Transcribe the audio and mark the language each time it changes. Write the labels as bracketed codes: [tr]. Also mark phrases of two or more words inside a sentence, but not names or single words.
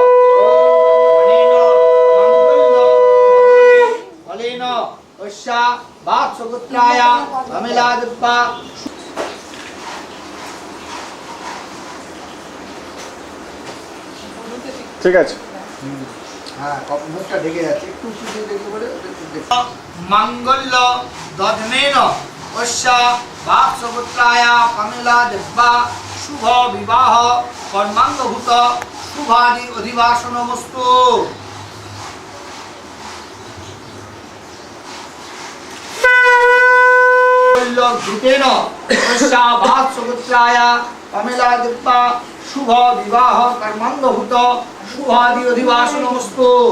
[as] ঠিক আছে [bn] হ্যাঁ মুখটা ঢেকে যাচ্ছে একটু উঁচু দিয়ে দেখতে পারে [sa] मङ्गल दधनेन अस्या वात्सपुत्राय कमला दिव्या शुभ विवाह कर्माङ्गभूत शुभादि अधिवासनमस्तु घृतेन अस्या वात्सपुत्राय कमला दिव्या शुभ विवाह कर्माङ्गभूत शुभादि अधिवासनमस्तु